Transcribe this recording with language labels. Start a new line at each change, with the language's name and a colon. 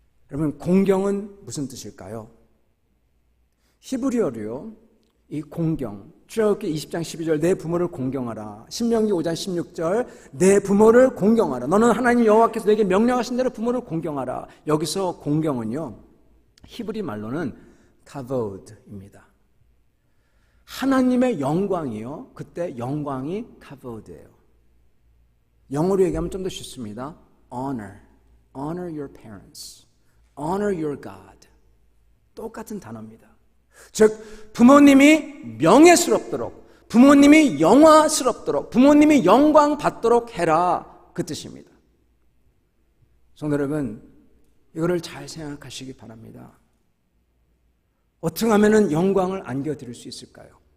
Korean: 여러분, 공경은 무슨 뜻일까요? 히브리어로요, 이 공경, 출애굽기 20장 12절 내 부모를 공경하라, 신명기 5장 16절 내 부모를 공경하라, 너는 하나님 여호와께서 내게 명령하신 대로 부모를 공경하라. 여기서 공경은요, 히브리 말로는 카보드입니다. 하나님의 영광이요, 그때 영광이 카보드예요. 영어로 얘기하면 좀 더 쉽습니다.
English: Honor your parents, honor your God.
Korean: 똑같은 단어입니다. 즉 부모님이 명예스럽도록, 부모님이 영화스럽도록, 부모님이 영광 받도록 해라, 그 뜻입니다. 성도 여러분, 이거를 잘 생각하시기 바랍니다. 어떻게 하면 영광을 안겨드릴 수 있을까요?